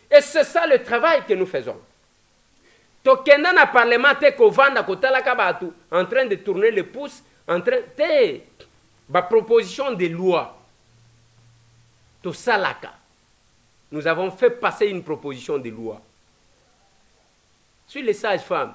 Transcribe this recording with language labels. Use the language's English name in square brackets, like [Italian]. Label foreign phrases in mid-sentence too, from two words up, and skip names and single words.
[French] c'est ça le travail que nous faisons. [Lingala] Tokenda na [French] parlement [Lingala] te kovanda kotala kabatu [French] en train de tourner le pouce, en train de ba proposition de loi. [Lingala] To salaka. [French] Nous avons fait passer une proposition de loi sur les sages-femmes.